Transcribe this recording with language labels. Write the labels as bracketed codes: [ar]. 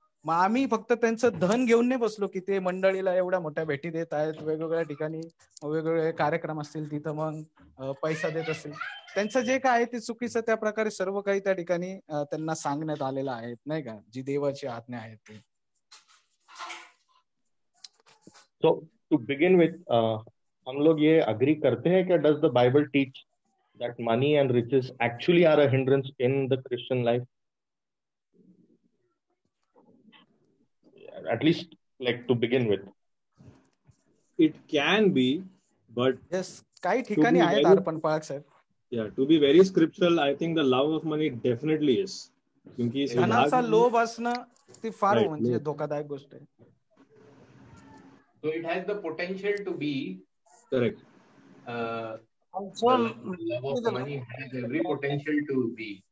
[mr] मग आम्ही फक्त त्यांचं धन घेऊन नाही बसलो की ते मंडळीला एवढ्या मोठ्या भेटी देत आहेत, वेगवेगळ्या ठिकाणी वेगवेगळे कार्यक्रम असतील तिथं मग पैसा देत असतील. त्यांचं जे काय आहे ते चुकीचं, त्या प्रकारे सर्व काही त्या ठिकाणी त्यांना सांगण्यात आलेलं आहे, नाही का, जी देवाची आज्ञा आहे ते. [en] So to begin with, [hi] हम लोग ये अग्री करते हैं कि [en] does the Bible teach that money and riches actually are a hindrance in the Christian life? At least, like, to begin with. It can be, but [mr] yes, काही ठिकाणी आहेत अर्पण पाळक साहेब. [en] Yeah, to be very scriptural, I think the love of money definitely is. [hi] क्योंकि [mr] धनाचा लोभ असणं ती फार म्हणजे धोकादायक गोष्ट आहे. [en] So it has the potential to be correct. The love of money has every potential to be.